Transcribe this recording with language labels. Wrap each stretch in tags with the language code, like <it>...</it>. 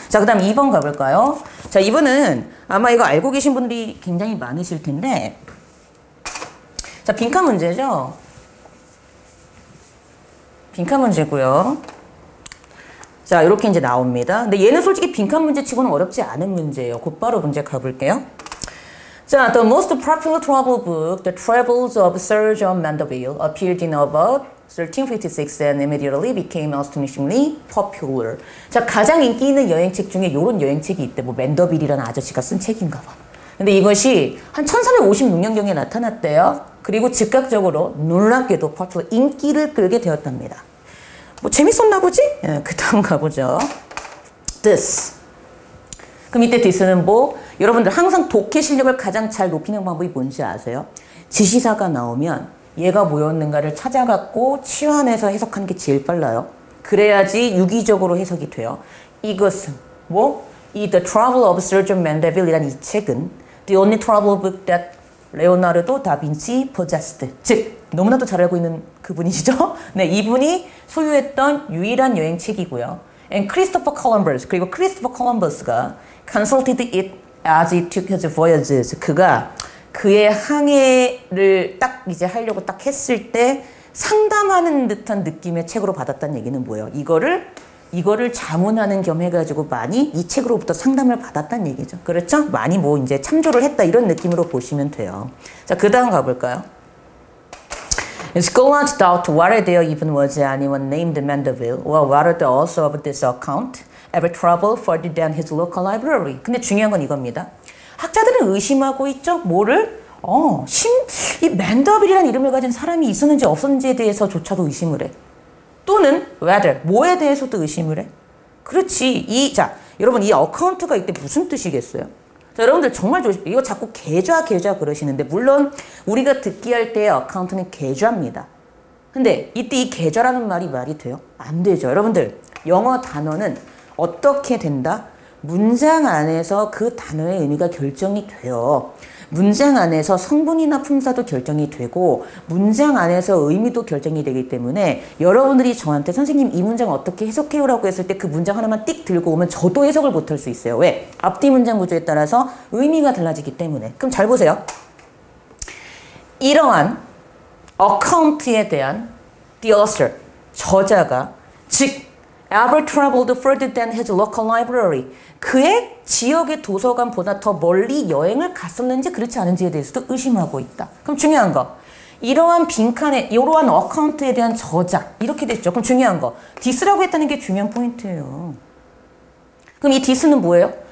<ko>자, 그 다음 2번 가볼까요? 자, 2번은 아마 이거 알고 계신 분들이 굉장히 많으실 텐데 자, 빈칸 문제죠? 빈칸 문제고요. 자, 이렇게 이제 나옵니다. 근데 얘는 솔직히 빈칸 문제 치고는 어렵지 않은 문제예요. 곧바로 문제 가볼게요.</ko> <en>자, the most popular travel book, The Travels of Sir John Mandeville, appeared in about 1356 and immediately became astonishingly popular.</en> <ko>자, 가장 인기 있는 여행책 중에 이런 여행책이 있대. 뭐 맨더빌이라는 아저씨가 쓴 책인가 봐. 근데 이것이 한 1356년경에 나타났대요. 그리고 즉각적으로 놀랍게도 popular, 인기를 끌게 되었답니다. 뭐 재밌었나 보지? 예, 그 다음 가보죠. This. 그럼 이때 this는 뭐? 여러분들 항상 독해 실력을 가장 잘 높이는 방법이 뭔지 아세요? 지시사가 나오면 얘가 뭐였는가를 찾아갖고 치환해서 해석하는 게 제일 빨라요. 그래야지 유기적으로 해석이 돼요. 이것은 뭐?</ko> <en>이 The Travel of Sergio Mandeville이라는</en> <ko>이 책은</ko> <en>The only travel book that 레오나르도 다빈치 possessed.</en> <ko>즉 너무나도 잘 알고 있는 그분이시죠? 네, 이분이 소유했던 유일한 여행책이고요.</ko> <en>And Christopher Columbus,</en> <ko>그리고 크리스토퍼 콜럼버스가</ko> <en>consulted it as he took his voyages.</en> <ko>그가 그의 항해를 딱 이제 하려고 딱 했을 때 상담하는 듯한 느낌의 책으로 받았다는 얘기는 뭐예요? 이거를 자문하는 겸 해가지고 많이 이 책으로부터 상담을 받았다는 얘기죠. 그렇죠? 많이 뭐 이제 참조를 했다 이런 느낌으로 보시면 돼요. 자, 그 다음 가볼까요?</ko> <en>Scholars doubt whether there even was anyone named Mandeville or whether the author of this account ever traveled further than his local library.</en> <ko>근데 중요한 건 이겁니다. 학자들은 의심하고 있죠. 뭐를? 이 맨더빌이라는 이름을 가진 사람이 있었는지 없었는지에 대해서조차도 의심을 해. 또는 whether, 뭐에 대해서도 의심을 해. 그렇지. 자, 여러분 이 어카운트가 이때 무슨 뜻이겠어요? 자, 여러분들 정말 이거 자꾸 계좌 그러시는데 물론 우리가 듣기 할 때의 어카운트는 계좌입니다. 근데 이때 이 계좌라는 말이 돼요? 안 되죠. 여러분들 영어 단어는 어떻게 된다? 문장 안에서 그 단어의 의미가 결정이 돼요. 문장 안에서 성분이나 품사도 결정이 되고 문장 안에서 의미도 결정이 되기 때문에 여러분들이 저한테 선생님 이 문장 어떻게 해석해요라고 했을 때 그 문장 하나만 띡 들고 오면 저도 해석을 못할 수 있어요. 왜? 앞뒤 문장 구조에 따라서 의미가 달라지기 때문에. 그럼 잘 보세요. 이러한 어카운트에 대한</ko> <en>the author,</en> <ko>저자가 즉</ko> <en>ever traveled further than his local library.</en> <ko>그의 지역의 도서관보다 더 멀리 여행을 갔었는지 그렇지 않은지에 대해서도 의심하고 있다. 그럼 중요한 거. 이러한 빈칸에 이러한 어카운트에 대한 저자 이렇게 됐죠. 그럼 중요한 거. this라고 했다는 게 중요한 포인트예요. 그럼 이 this는 뭐예요?</ko>